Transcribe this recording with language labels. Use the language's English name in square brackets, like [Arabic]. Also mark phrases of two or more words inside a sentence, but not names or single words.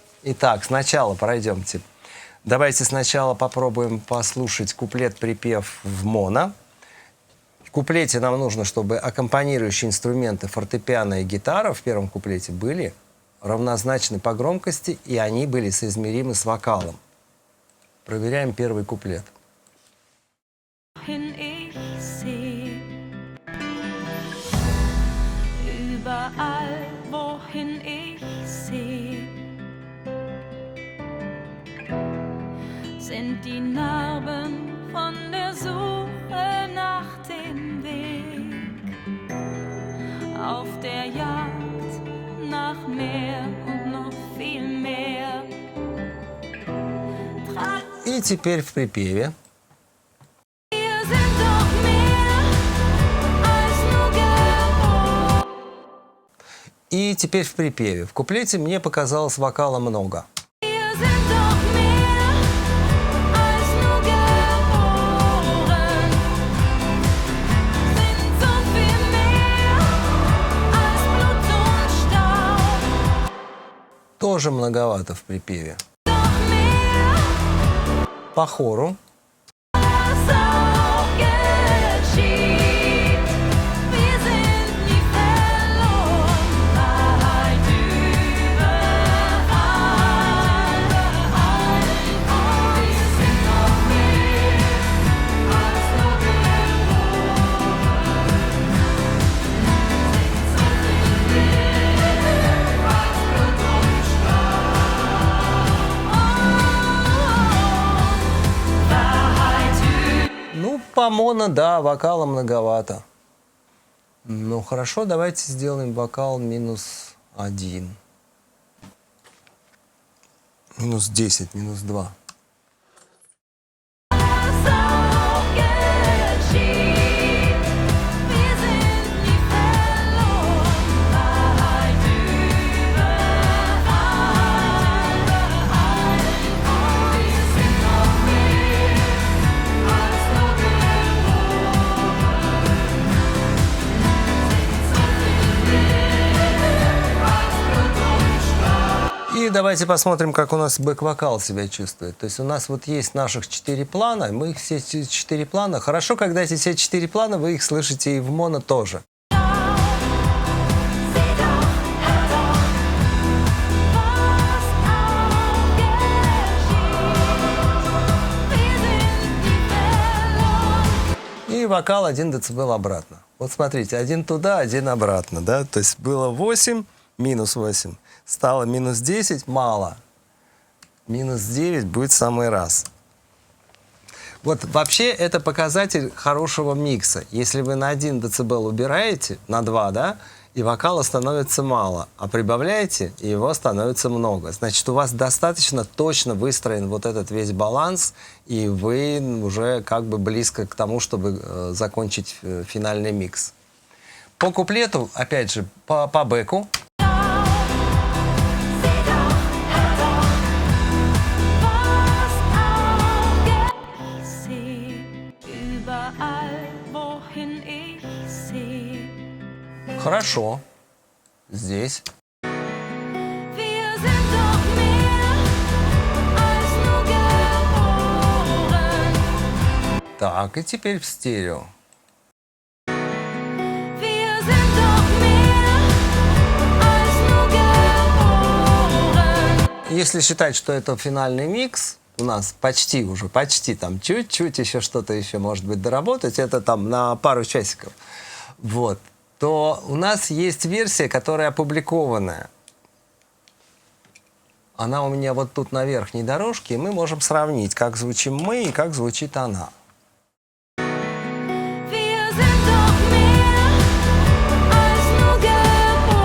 [Russian] Итак, сначала пройдемте. Давайте сначала попробуем послушать куплет-припев в моно. В куплете нам нужно, чтобы аккомпанирующие инструменты фортепиано и гитара в первом куплете были равнозначны по громкости, и они были соизмеримы с вокалом. Проверяем первый куплет. [German] Wohin ich seh, überall, wohin ich seh, sind die Narben von der Suche nach dem Weg, auf der Jagd nach mehr und noch viel mehr. [Russian] И теперь в припеве. [German] Wir sind doch mehr als nur gewohnt. [Russian] И теперь в припеве. В куплете мне показалось вокала много. [German] Wir sind doch mehr als nur geboren. Sind so viel mehr als Blut und Staub. [Russian] Тоже многовато в припеве. [German] Doch mehr [Russian] По хору. [German] als auch geschieht. Wir sind nie verloren. Wahrheit überall. Wir sind doch mehr als nur geboren. Sind so viel mehr als Blut und Staub. Wahrheit [Russian] Ну, по моно, да, вокала многовато. Ну, хорошо, давайте сделаем вокал -1. -10, -2. [German] Was auch geschieht, wir sind nie verloren. Wahrheit überall. Wir sind noch mehr als nur geboren. Sind so viel mehr als Blut und Staub. [Russian] И давайте посмотрим, как у нас бэк-вокал себя чувствует. То есть у нас вот есть наших 4 плана, мы их все 4 плана. Хорошо, когда эти все 4 плана, вы их слышите и в моно тоже. [German] Sieh doch, hör doch, was auch geschieht. Wir sind nie verloren. [Russian] И вокал 1 дБ обратно. Вот смотрите, один туда, один обратно, да? То есть было 8, -8. Стало -10, мало. -9 будет в самый раз. Вот вообще это показатель хорошего микса. Если вы на 1 дБ убираете, на 2, да, и вокала становится мало, а прибавляете, и его становится много. Значит, у вас достаточно точно выстроен вот этот весь баланс, и вы уже как бы близко к тому, чтобы закончить финальный микс. По куплету, опять же, по бэку. [German] Sieh doch, hör doch, was auch geschieht. Überall, wohin ich sehe. [Russian] Хорошо. Здесь. [German] Wir sind doch mehr als nur geboren. [Russian] Так, и теперь в стерео. [German] Wir sind doch mehr als nur geboren. [Russian] Если считать, что это финальный микс, у нас почти там чуть-чуть еще что-то еще может быть доработать, это там на пару часиков, вот, то у нас есть версия, которая опубликованная. Она у меня вот тут на верхней дорожке, и мы можем сравнить, как звучим мы и как звучит она. [German] Wir sind doch mehr als nur geboren.